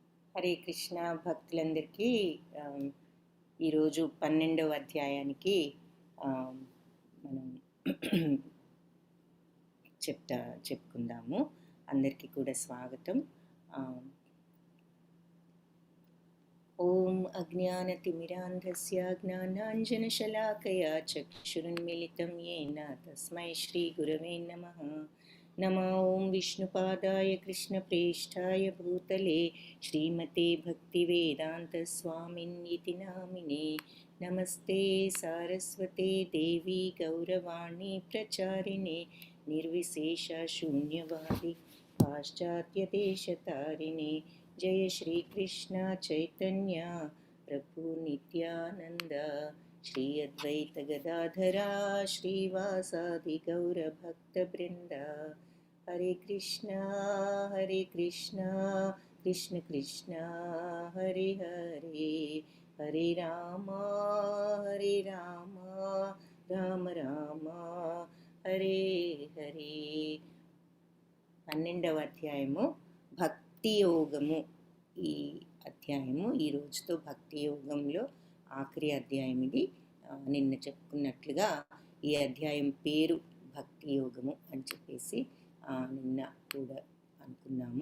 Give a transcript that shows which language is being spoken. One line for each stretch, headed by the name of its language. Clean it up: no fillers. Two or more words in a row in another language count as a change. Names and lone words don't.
Telugu: హరే కృష్ణ భక్తులందరికీ ఈరోజు 12వ అధ్యాయానికి మనం చెప్పుకుందాము. అందరికీ కూడా స్వాగతం.
Sanskrit: ఓం అజ్ఞానతిమిరాంధస్య జ్ఞానాంజనశలాకయా చక్షురున్మిలితం येन తస్మై శ్రీ గురవే నమః. नमो ओं विष्णुपादाय कृष्णप्रेष्ठाय भूतले श्रीमते भक्तिवेदान्तस्वामिन्निति नामिने. नमस्ते सारस्वते देवी गौरवाणी प्रचारिणे निर्विशेषशून्यवादी पाश्चात्यदेशतारिणे. जय श्री कृष्ण चैतन्य प्रभु नित्यानंद श्री अद्वैत गदाधरा श्रीवासादि गौरभक्तवृंद. हरे कृष्ण कृष्ण कृष्ण हरे हरे, हरे राम राम राम हरे हरे.
Telugu: 12వ అధ్యాయము భక్తి యోగము. ఈ అధ్యాయము ఈ రోజుతో భక్తి యోగంలో ఆఖరి అధ్యాయం ఇది. నిన్న చెప్పుకున్నట్లుగా ఈ అధ్యాయం పేరు భక్తి యోగము అని చెప్పేసి నిన్న కూడా అనుకున్నాము.